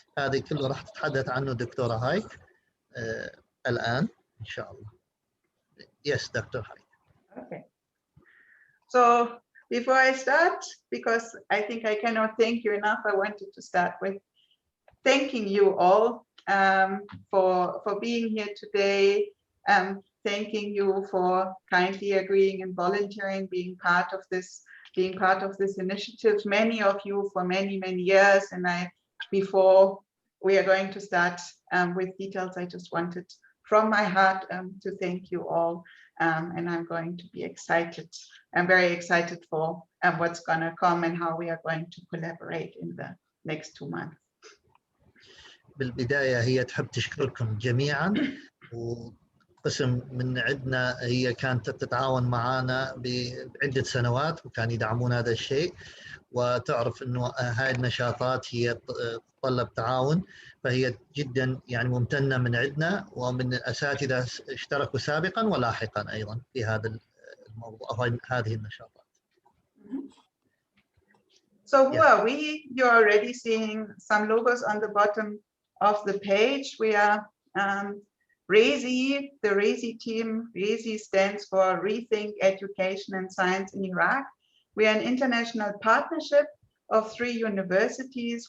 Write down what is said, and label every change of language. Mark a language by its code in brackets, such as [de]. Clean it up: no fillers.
[ar] هذه كله راح تتحدث عنه دكتورة هايك الآن إن شاء الله. [en] Yes, Dr. Haik. Okay. So before I start, because I think I cannot thank you enough, I wanted to start with thanking you all for being here today. Thanking you for kindly agreeing and volunteering, being part of this initiative. Many of you for many years, and before we are going to start with details, I just wanted from my heart to thank you all, and I'm going to be excited. I'm very excited for what's going to come and how we are going to collaborate in the next 2 months. [ar] بالبداية هي تحب تشكركم جميعا، وقسم من عندنا هي كانت تتعاون معنا بعدة سنوات وكان يدعمون هذا الشيء، وتعرف انه هاي النشاطات هي تتطلب تعاون، فهي جدا يعني ممتنة من عندنا ومن الأساتذة اشتركوا سابقا ولاحقا أيضا في هذا الموضوع أو هذه النشاطات. [en] So who are we? You're already seeing some logos on the bottom of the page. We are RESI, the RESI team. RESI stands for Rethink Education and Science in Iraq. We are an international partnership of 3 universities.